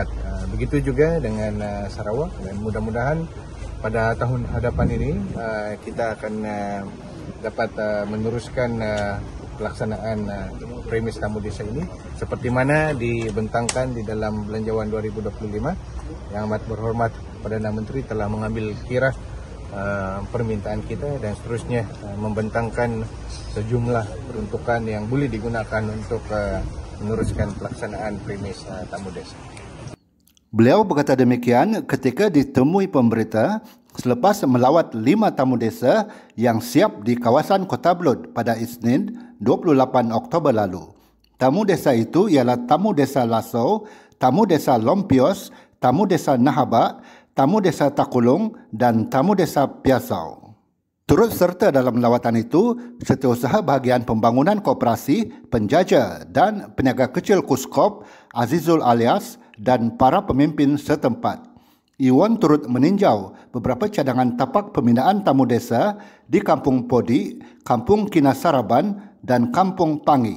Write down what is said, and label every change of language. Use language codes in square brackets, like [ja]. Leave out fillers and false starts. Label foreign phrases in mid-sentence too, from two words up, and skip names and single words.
[ms] Begitu juga dengan Sarawak, dan mudah-mudahan pada tahun hadapan ini kita akan dapat meneruskan pelaksanaan premis tamu desa ini seperti mana dibentangkan di dalam Belanjawan 2025 yang amat berhormat Perdana Menteri telah mengambil kira permintaan kita dan seterusnya membentangkan sejumlah peruntukan yang boleh digunakan untuk meneruskan pelaksanaan premis tamu desa. Beliau berkata demikian ketika ditemui pemberita selepas melawat 5 tamu desa yang siap di kawasan Kota Belud pada Isnin 28 Oktober lalu. Tamu desa itu ialah Tamu Desa Lasau, Tamu Desa Lompios, Tamu Desa Nahabak, Tamu Desa Takulung dan Tamu Desa Piasau. Turut serta dalam lawatan itu, Setiausaha Bahagian Pembangunan Koperasi, Penjajah dan Peniaga Kecil KUSKOP, Azizul Alias dan para pemimpin setempat. Iwan turut meninjau beberapa cadangan tapak pembinaan tamu desa di Kampung Podi, Kampung Kinasaraban dan Kampung Pangi.